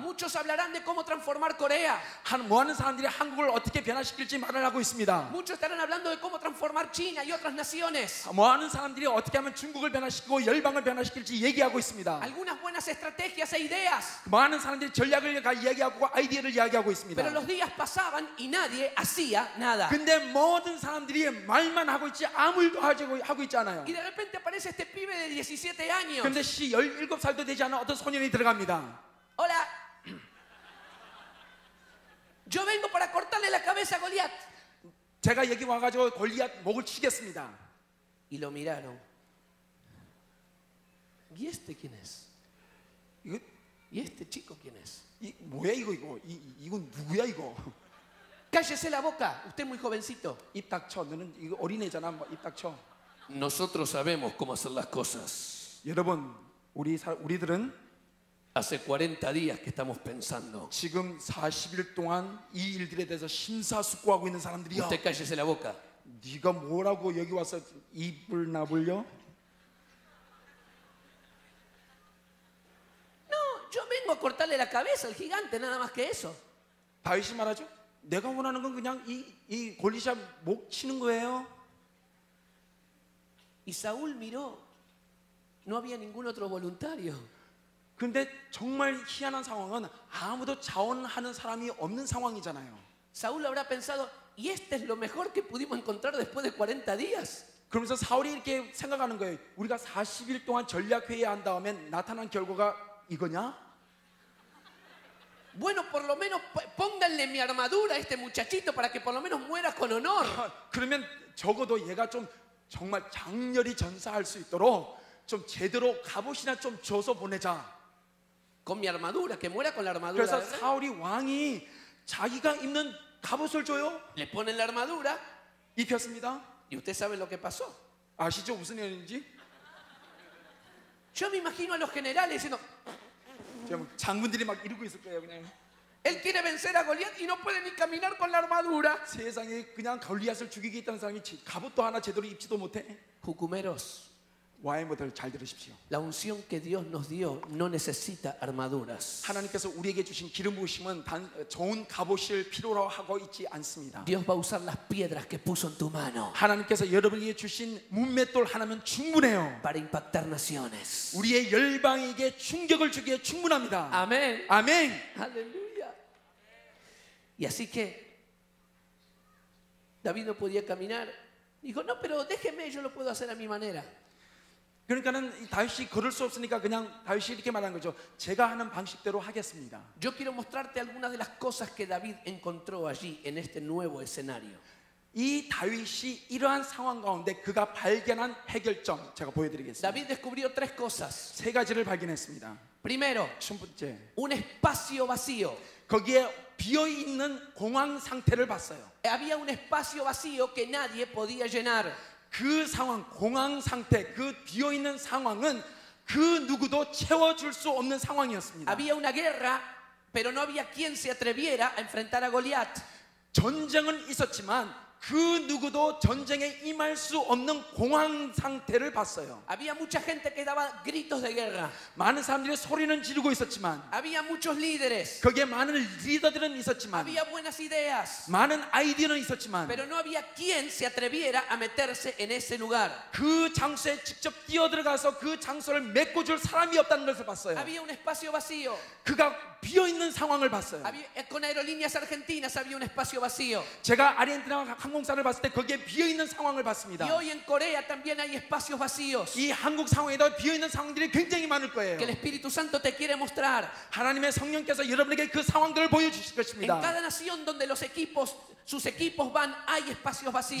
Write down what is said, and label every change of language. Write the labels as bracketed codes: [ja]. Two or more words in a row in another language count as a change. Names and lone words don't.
[es] Muchos hablarán de cómo transformar Corea. [ko] 많은 사람들이 한국을 어떻게 변화시킬지 말을 하고 있습니다. [es] Muchos estarán hablando de cómo transformar China y otras naciones. [ko] 많은 사람들이 어떻게 하면 중국을 변화시키고 열방을 변화시킬지 얘기하고 있습니다. [es] Algunas buenas estrategias e ideas. [ko] 많은 사람들이 전략을 이야기하고 아이디어를 이야기하고 있습니다. [es] Pero los días pasaban y nadie hacía nada. [ko] 근데 모든 사람들이 말만 하고 있지 아무 일도 하고 있지 않아요. [es] Y de repente aparece este pibe de 17 años. [ko] 근데 17살도 되지 않은 어떤 소년이 들어갑니다. [es] Hola. Yo vengo para cortarle la cabeza a Goliat. [ko] 제가 여기 와가지고 골리앗 목을 치겠습니다. [es] Y lo miraron. ¿Y este quién es? [ko] 이거 [es] ¿Y este chico quién es? [ko] 뭐야 이건 누구야 이거? [es] Cállese la boca, usted es muy jovencito. [ko] 입 닥쳐. 너는 이거 어린애잖아. 입 닥쳐. [es] Nosotros sabemos cómo hacer las cosas. [ko] 여러분 우리들은 [es] Hace 40 días que estamos pensando. [ko] 지금 40일 동안 이 일들에 대해서 심사숙고하고 있는 사람들이야. [es] Usted cállese la boca. [ko] 네가 뭐라고 여기 와서 입을 나불려? [es] vengo a cortarle la cabeza al gigante, nada más que eso. [ko] 다윗이 말하죠. 내가 원하는 건 그냥 이 골리앗 목 치는 거예요. [es] Y Saúl miró, no había ningún otro voluntario. [ko] 근데 정말 희한한 상황은 아무도 자원하는 사람이 없는 상황이잖아요. [es] Saúl habrá pensado, y este es lo mejor que pudimos encontrar después de 40 días. [ko] 그러면서 사울이 이렇게 생각하는 거예요. 우리가 40일 동안 전략 회의한 다음에 나타난 결과가 이거냐? [es] Bueno, por lo menos pónganle mi armadura a este muchachito para que por lo menos muera con honor. [ko] 그러면 적어도 얘가 좀 정말 장렬히 전사할 수 있도록 좀 제대로 갑옷이나 좀 줘서 보내자. [es] Con mi armadura, que muera con la armadura. [ko] 그래서 [es] ¿Verdad? [ko] 사울이 왕이 자기가 입는 갑옷을 줘요. Le ponen la armadura 입혔습니다. [es] y usted sabe lo que pasó. [ko] 아시죠 무슨 일인지? [es] Yo me imagino a los generales diciendo, [ko] 장군들이 막 이러고 있을 거예요. 그냥 [es] él quiere vencer a Goliat y no puede ni caminar con la armadura. [ko] 세상에 그냥 골리앗을 죽이겠다는 사람이 갑옷도 하나 제대로 입지도 못해. [es] Jucumeros, [ko] 와이모들 잘 들으십시오. [es] la unción que Dios nos dio no necesita armaduras. [ko] 하나님께서 우리에게 주신 기름 부으심은 단 좋은 갑옷을 필요로 하고 있지 않습니다. [es] Dios va a usar las piedras que puso en tu mano [ko] 하나님께서 여러분에게 주신 문맷돌 하나면 충분해요. [es] para impactar naciones. [ko] 우리의 열방에게 충격을 주기에 충분합니다. [es] Amén. [ko] 아멘. [es] Aleluya. Y así que David no podía caminar. Dijo, no, pero déjeme, yo lo puedo hacer a mi manera. [ko] 그러니까는 이 다윗이 걸을 수 없으니까 그냥 다윗이 이렇게 말한 거죠. 제가 하는 방식대로 하겠습니다. [es] Yo quiero mostrarte algunas de las cosas que David encontró allí en este nuevo escenario. [ko] 이 다윗이 이러한 상황 가운데 그가 발견한 해결점 제가 보여드리겠습니다. [es] David descubrió tres cosas. [ko] 세 가지를 발견했습니다. [es] Primero, [ko] 첫 번째, [es] un espacio vacío. [ko] 거기에 비어 있는 공황 상태를 봤어요. [es] Había un espacio vacío que nadie podía llenar. [ko] 그 상황, 공황 상태, 그 비어 있는 상황은 그 누구도 채워줄 수 없는 상황이었습니다. [es] Había una guerra, pero no había quien se atreviera a enfrentar a Goliat. [ko] 전쟁은 있었지만 그 누구도 전쟁에 임할 수 없는 공황 상태를 봤어요. [es] Había mucha gente que daba gritos de guerra. [ko] 많은 사람들이 소리는 지르고 있었지만 [es] Había muchos líderes. [ko] 거기에 많은 리더들은 있었지만 [es] Había buenas ideas. [ko] 많은 아이디어는 있었지만 [es] Pero no había quien se atreviera a meterse en ese lugar. [ko] 그 장소에 직접 뛰어들어가서 그 장소를 메꿔줄 사람이 없다는 것을 봤어요. [es] Había un espacio vacío. [ko] 그가 비어있는 상황을 봤어요. [es] Con Aerolíneas Argentinas había un espacio vacío. [ko] 제가 아르헨티나 항공사를 봤을 때 거기에 비어있는 상황을 봤습니다. [es] Y hoy en Corea también hay espacios vacíos. [ko] 이 한국 상황에도 비어있는 상황들이 굉장히 많을 거예요. [es] Que el Espíritu Santo te quiere mostrar. [ko] 하나님의 성령께서 여러분에게 그 상황들을 보여주실 [es] En [ko] 것입니다. [es] cada nación donde sus equipos van, hay espacios vacíos.